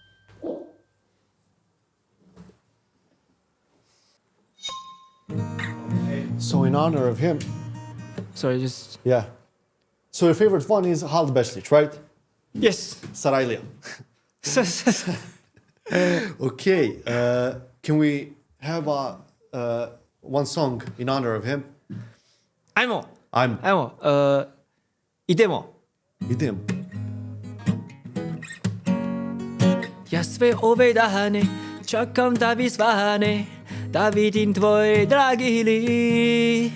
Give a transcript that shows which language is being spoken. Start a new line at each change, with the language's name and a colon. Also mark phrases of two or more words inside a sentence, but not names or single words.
English: So in honor of him... Sorry, just... Yeah. So your favorite one is Halebišić, right? Yes. Sarajlija. Okay. Can we have a one song in honor of him?
Bosnian: Ajmo. Idemo. Ja sve ove dane čekam da vi svane, da vidim tvoj dragi lik.